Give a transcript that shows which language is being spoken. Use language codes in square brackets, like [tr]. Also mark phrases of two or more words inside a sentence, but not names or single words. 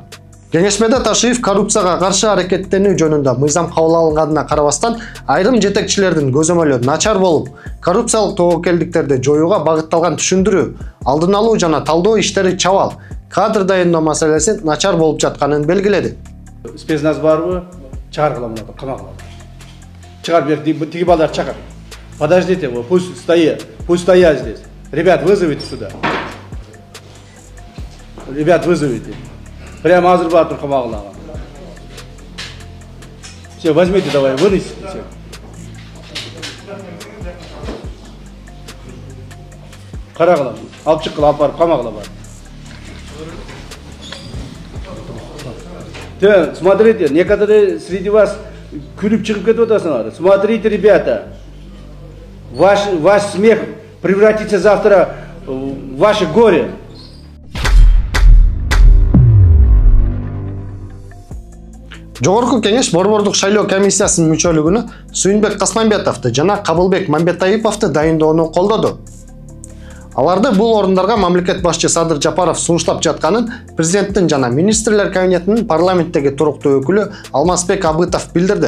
[ky] Кеңешмеде Ташиев коррупцияга каршы аракеттенүү жөнүндө мыйзам кабыл алынганына карабастан айрым жетекчилердин көзөмөлү начар болуп, коррупциялык тобокелдиктерди жоюуга багытталган түшүндүрүү, алдын алуу жана талдоо иштери чабал, кадр дайындоо маселеси начар болуп жатканын белгиледи. Спецназ барбы? Чыгаргыла мына, камакка. Чыгар бер, тиги балдар чакыр. [ru] Подождите, пусть стоят здесь. Ребят, вызовите сюда. Ребят, вызовите. [ky] Прямо азыр бар тур камагына. [ru] Все, возьмите давай, вынесите все. [ky] Карагыла, алып чыккыла, алып барып камагына бар. [ru] Смотрите, некоторые среди вас [ky] күлүп чыгып кетип атасыңар. [ru] Смотрите, ребята, ваш смех превратится завтра в ваше горе. [ky] Жогорку кеңеш борбордук шайлоо комиссиясынын мүчөлүгүнө Сүйүнбек Касмамбетовду жана Кабылбек Мамбетаиповду дайындоону колдоду. Аларды бул орундарга мамлекет башчы Садыр Жапаров сунуштап жатканын президенттин жана министрлер кабинетинин парламенттеги туруктуу өкүлү Алмазбек Абытов билдирди.